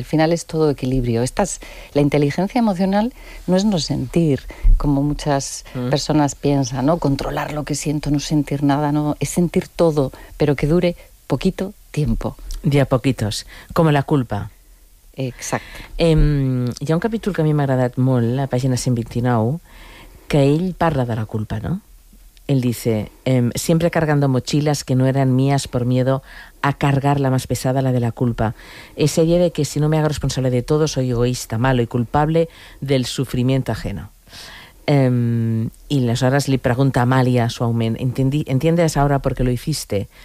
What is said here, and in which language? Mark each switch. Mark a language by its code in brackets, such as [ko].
[es] Al final es todo equilibrio. La inteligencia emocional no es no sentir, como muchas personas piensan, ¿no? Controlar lo que siento, no sentir nada, ¿no? Es sentir todo, pero que dure poquito tiempo. De a poquitos, como la culpa. Exacto. [ca] Hi ha un capítol que a mi m'ha agradat molt, la pàgina 129, que ell parla de la culpa, ¿no? [es] Él dice, siempre cargando mochilas que no eran mías por miedo a cargar la más pesada, la de la culpa. Esa idea de que si no me hago responsable de todo, soy egoísta, malo y culpable del sufrimiento ajeno. Y las horas le pregunta a Amalia, su aumento, ¿entiendes ahora por qué lo hiciste?